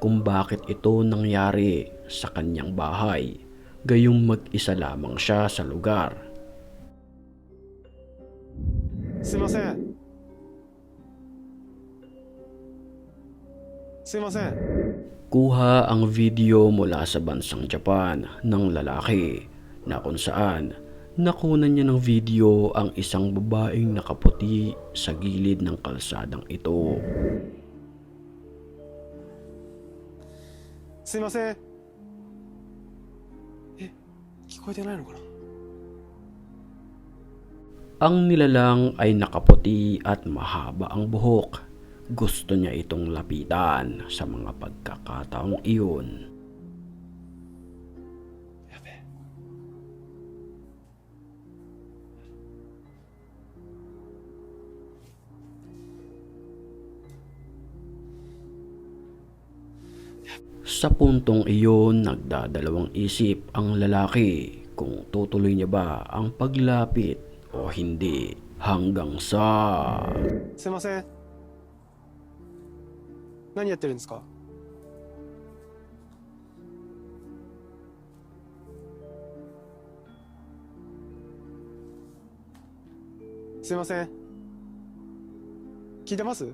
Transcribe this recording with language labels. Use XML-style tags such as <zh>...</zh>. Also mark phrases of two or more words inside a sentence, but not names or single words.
<tl>kung bakit ito nangyari sa kanyang bahay, gayong mag-isa lamang siya sa lugar.</tl> <ja>すいませんすいません</ja> <tl>Kuha ang video mula sa bansang Japan ng lalaki na kung saan nakunan niya ng video ang isang babaeng nakaputi sa gilid ng kalsadang ito.</tl> <ja>すいません聞こえてないのかな</ja> <tl>Ang nilalang ay nakaputi at mahaba ang buhok. Gusto niya itong lapitan sa mga pagkakataong iyon.</tl> <ja>やべえ</ja> <tl>Sa puntong iyon, nagdadalawang isip ang lalaki kung tutuloy niya ba ang paglapit o hindi hanggang sa</tl> <ja>すいません何やってるんですかすいません聞いてます</ja>